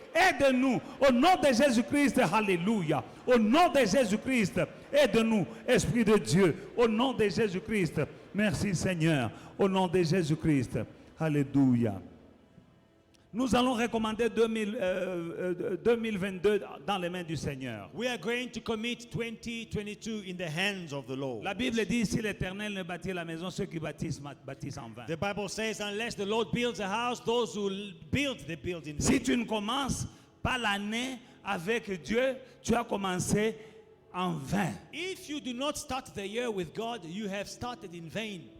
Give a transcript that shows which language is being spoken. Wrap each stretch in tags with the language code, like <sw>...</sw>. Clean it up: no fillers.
<fr>Aide-nous au nom de Jésus-Christ, alléluia. Au nom de Jésus-Christ, aide-nous, Esprit de Dieu, au nom de Jésus-Christ. Merci Seigneur, au nom de Jésus-Christ, alléluia. Nous allons recommander 2022 dans les mains du Seigneur.</fr> <en>We are going to commit 2022 in the hands of the Lord.</en> <fr>La Bible dit, si l'Éternel ne bâtit la maison, ceux qui bâtissent en vain.</fr> <en>The Bible says, unless the Lord builds a house, those who build, they build in vain.</en> <fr>Si tu ne commences pas l'année avec Dieu, tu as commencé en vain.</fr> <en>If you do not start the year with God, you have started in vain.</en>